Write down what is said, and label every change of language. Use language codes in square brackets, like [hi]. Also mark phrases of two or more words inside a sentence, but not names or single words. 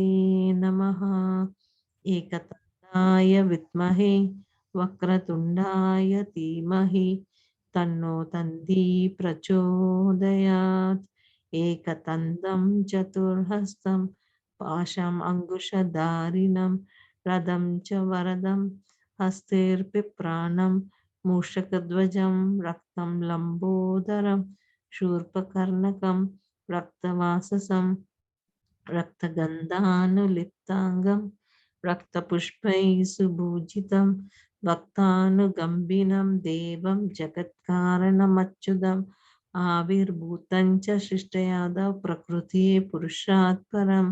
[sa] नमः एकदन्ताय विद्महे वक्रतुण्डाय धीमहि तन्नो दन्ती प्रचोदयात् एकदन्तं चतुर्हस्तं पाशम् अङ्कुशधारिणम् रदं च वरदं हस्तैर्बिभ्राणं मूषकध्वजम् रक्तं लम्बोदरं शूर्पकर्णकं रक्तवाससं रक्तगन्धानुलिप्ताङ्गं रक्तपुष्पैः सुभूषितं भक्तानुगम्बिनं देवं जगत्कारणमच्युतम् आविर्भूतं च शिष्टयादव प्रकृतिः पुरुषात् परम्